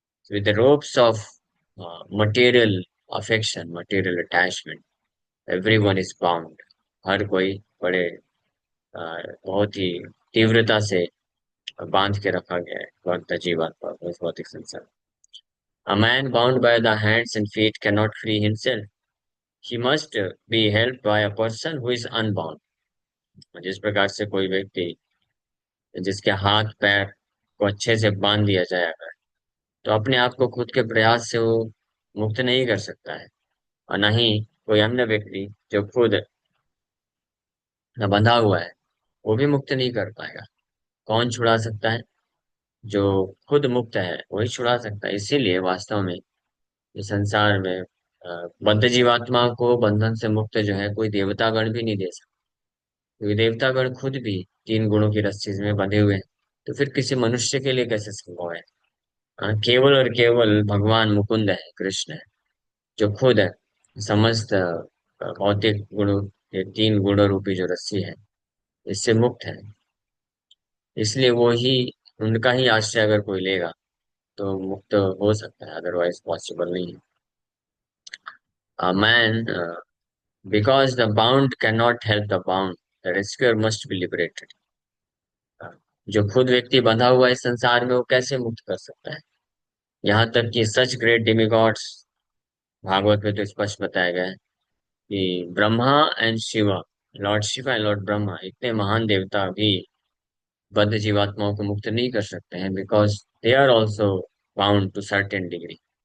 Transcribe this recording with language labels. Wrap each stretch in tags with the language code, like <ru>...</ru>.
<en>With the ropes of material affection, material attachment, everyone is bound.</en> <hi>हर कोई बड़े बहुत ही तीव्रता से बांध के रखा गया है भौतिक जीवात्मा को, इस भौतिक संसार।</hi> <en>A man bound by the hands and feet cannot free himself. He must be helped by a person who is unbound.</en> <hi>जिस प्रकार से कोई व्यक्ति जिसके हाथ पैर को अच्छे से बांध दिया जाए अगर, तो अपने आप को खुद के प्रयास से वो मुक्त नहीं कर सकता है। और न ही कोई अन्य व्यक्ति जो खुद बंधा हुआ है वो भी मुक्त नहीं कर पाएगा। कौन छुड़ा सकता है? जो खुद मुक्त है वही छुड़ा सकता है। इसीलिए वास्तव में इस संसार में बद्ध जीवात्मा को बंधन से मुक्त जो है कोई देवतागण भी नहीं दे सकता। क्योंकि देवतागण खुद भी तीन गुणों की रस्सी में बंधे हुए हैं। तो फिर किसी मनुष्य के लिए कैसे संभव है? केवल और केवल भगवान मुकुंद है, कृष्ण है, जो खुद है समस्त भौतिक गुणों, ये तीन गुणों रूपी जो रस्सी है इससे मुक्त है। इसलिए वो ही, उनका ही आश्रय अगर कोई लेगा तो मुक्त हो सकता है,</hi> <en>otherwise possible</en> <hi>नहीं है।</hi> <en>Man, because the bound cannot help the bound, the rescuer must be liberated.</en> <hi>जो खुद व्यक्ति बंधा हुआ है इस संसार में वो कैसे मुक्त कर सकता है? यहाँ तक कि</hi> <en>सच great demigods,</en> <hi>भागवत में तो स्पष्ट बताया गया है कि Brahma and Shiva, Lord Shiva and Lord Brahma, इतने महान देवता भी बद्ध जीवात्माओं को मुक्त नहीं कर सकते हैं,</hi> <en>Because they are also bound to certain degree.</en>